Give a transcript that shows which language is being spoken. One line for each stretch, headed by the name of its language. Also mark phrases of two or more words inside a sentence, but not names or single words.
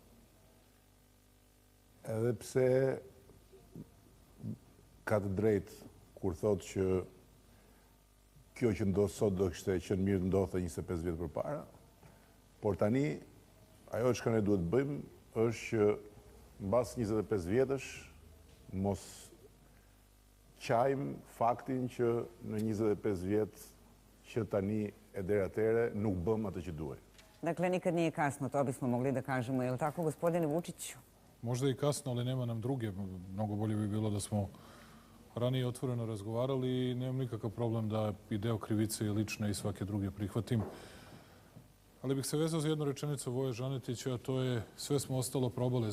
Albanian: Edhe pse ka të drejtë kur thotë që kjo që ndodh sot do kishte qenë mirë ndodhte 25 vjet përpara, por tani ajo që ne duhet bëjmë është që mbas 25 vjetësh mos qajmë faktin që në 25 vjet që tani e deri atëre nuk bëm atë që duhej.
Serbian: Dakle, nikad nije kasno, to bismo mogli da kažemo. Je li tako, gospodine Vučiću? Možda i kasno, ali nema nam druge. Mnogo bolje bi bilo da smo ranije otvoreno razgovarali i nemam nikakav problem da i deo krivice i lične i svake druge prihvatim. Ali bih se vezao za jednu rečenicu Voje Žanetića, a to je sve smo ostalo probali.